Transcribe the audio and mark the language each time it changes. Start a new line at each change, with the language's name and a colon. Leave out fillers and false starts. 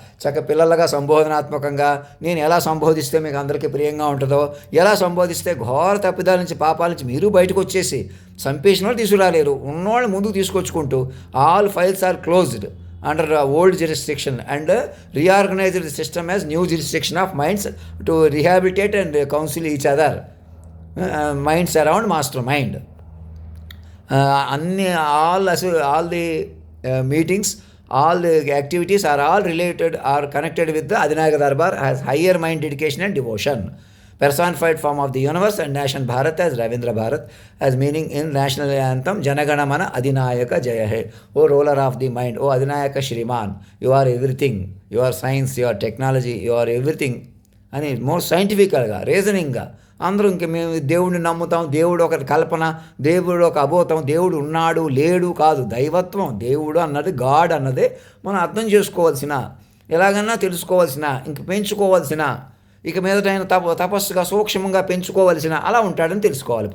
Telugu: చక్కగా పిల్లలుగా సంబోధనాత్మకంగా నేను ఎలా సంబోధిస్తే మీకు అందరికీ ప్రియంగా ఉంటుందో, ఎలా సంబోధిస్తే ఘోర తప్పిదాల నుంచి, పాపాల నుంచి మీరు బయటకు వచ్చేసి చంపేసిన వాళ్ళు తీసుకురాలేరు, ఉన్నవాళ్ళు ముందుకు తీసుకొచ్చుకుంటూ
English: All files are closed under old jurisdiction and reorganize the system as new jurisdiction of minds to rehabilitate and counsel each other, minds around mastermind. All the meetings, all the activities are all related or connected with the Adinayaka Darbar as higher mind dedication and devotion. Personified form of the universe and nation Bharat as Ravindra Bharat, as meaning in national anthem Janagana Mana Adinayaka Jaya Hai. O ruler of the mind, O Adinayaka Shriman, you are everything, you are science, you are technology, you are everything.
Telugu: అని more సైంటిఫికల్గా, రీజనింగ్గా అందరూ ఇంక మేము దేవుడిని నమ్ముతాం, దేవుడు ఒక కల్పన, దేవుడు ఒక అబోధం, దేవుడు ఉన్నాడు లేడు కాదు, దైవత్వం, దేవుడు అన్నది, గాడ్ అన్నది మనం అర్థం చేసుకోవాల్సిన, ఎలాగన్నా తెలుసుకోవాల్సిన, ఇంక పెంచుకోవాల్సిన, ఇక మీదట ఆయన తపస్సుగా సూక్ష్మంగా పెంచుకోవలసిన, అలా ఉంటాడని తెలుసుకోవాలి.